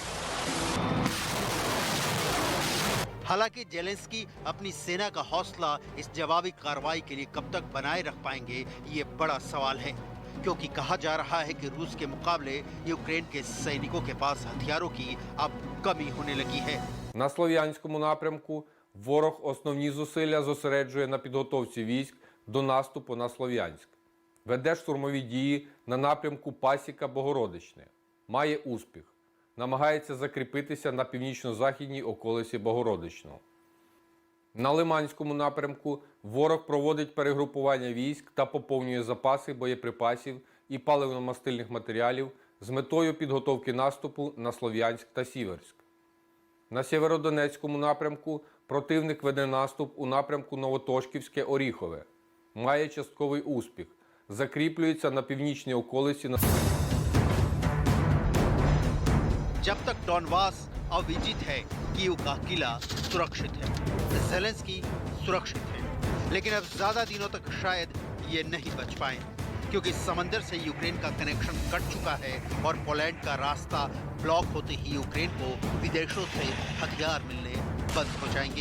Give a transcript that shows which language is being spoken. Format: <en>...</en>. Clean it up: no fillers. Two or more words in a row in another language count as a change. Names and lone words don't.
<hi>हालांकि जेलेंस्की अपनी सेना का हौसला इस जवाबी कार्रवाई के लिए कब तक बनाए रख पाएंगे, ये बड़ा सवाल है, क्योंकि कहा जा रहा है कि रूस के मुकाबले यूक्रेन के सैनिकों के पास हथियारों की अब कमी होने लगी है।</hi> <uk>На Слов'янському напрямку ворог основні зусилля зосереджує на підготовці військ до наступу на Слов'янськ. Веде штурмові дії на напрямку Пасіка-Богородичне. Має успіх. Намагається закріпитися на північно-західній околиці Богородичного. На Лиманському напрямку ворог проводить перегрупування військ та поповнює запаси боєприпасів і паливно-мастильних матеріалів з метою підготовки наступу на Слов'янськ та Сіверськ. На Сєвєродонецькому напрямку противник веде наступ у напрямку Новотошківське-Оріхове. Має частковий успіх. Закріплюється на північній околиці на</uk> <hi>जब तक डॉनबास अविजित है, कीव का किला सुरक्षित है, ज़ेलेंस्की सुरक्षित है, लेकिन अब ज्यादा दिनों तक शायद ये नहीं बच पाए, क्योंकि समंदर से यूक्रेन का कनेक्शन कट चुका है और पोलैंड का रास्ता ब्लॉक होते ही यूक्रेन को विदेशों से हथियार मिलने बंद हो जाएंगे।</hi>